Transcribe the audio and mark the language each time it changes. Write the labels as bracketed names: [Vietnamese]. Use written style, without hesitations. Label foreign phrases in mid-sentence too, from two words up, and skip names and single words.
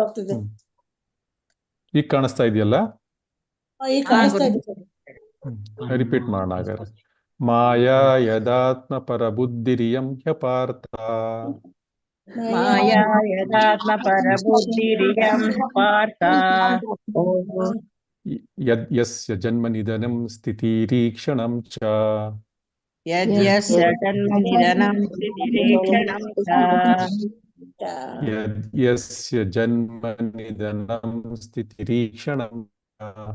[Kannada] ಈಗ ಕಾಣಿಸ್ತಾ ಇದೆಯಲ್ಲ? ಈಗ ಕಾಣಿಸ್ತಾ ಇದೆ. ರಿಪೀಟ್ ಮಾಡೋಣ ಹಾಗಾದ್ರೆ. [Sanskrit] माया यदात्म पर बुद्धिरियं ह्यपार्थ. ಮಾಯಾ ಯದಾತ್ಮ ಪರ ಬುದ್ಧಿರಿಯಂ ಪಾರ್ಥ. ಯದ್ ಯಸ್ಯ ಜನ್ಮ ನಿಧನಂ ಸ್ಥಿತಿರೀಕ್ಷಣಂ ಚ. ಯದ್ಯಸ್ಯ ಜನ್ಮ ನಿಧನಂ ಸ್ಥಿತಿರೀಕ್ಷಣಂ ಚ. ಯದ್ ಯಸ್ಯ ಜನ್ಮ ನಿಧನಂ ಸ್ಥಿತಿರೀಕ್ಷಣಂ ಚ.